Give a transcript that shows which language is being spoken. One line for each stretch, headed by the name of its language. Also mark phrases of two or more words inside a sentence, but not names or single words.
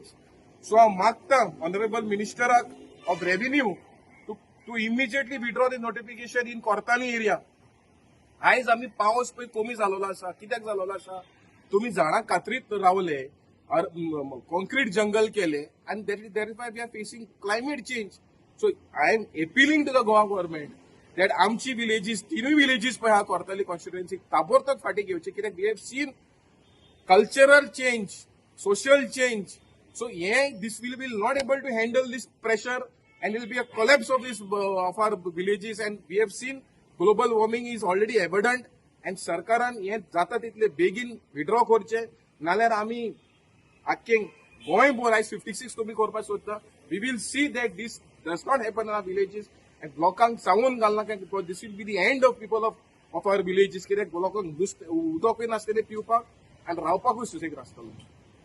English: सो
Konkani: हांव मागता
English: honourable minister of revenue to immediately withdraw the notification in Cortalim area.
Konkani: आयज आमी पावस पळय कमी जालोलो आसा. कित्याक जालोलो आसा? तुम्ही झाडां कातरीत रावले, कॉन्क्रीट जंगल केले
English: and that is why we are facing climate change. So I am appealing to the Goa government that
Konkani: आमची विलेजीस 3 विलेजीस पळय हा कोर्ताली कॉन्स्टिट्युएन्सी ताबडतोब फाटी घेवची.
English: कित्याक we have seen cultural change, social change. सो this will be not able to handle this pressure and it will be a collapse of this of our villages. And we have seen global warming is already evident
Konkani: and सरकारान हे जाता तितले बेगीन विड्रॉ करचे, नाल्यार आमी आख्खें गोंयभर आयज 56 तुमी करपाक सोदता.
English: we will see that this does not happen in our villages and
Konkani: लोकांक सांगून घालनाका
English: because this will be the end of people of our villages.
Konkani: कित्याक लोकांक उदकूय नासतलें पिवपाक आनी रावपाकूय सुसेग नासतलो.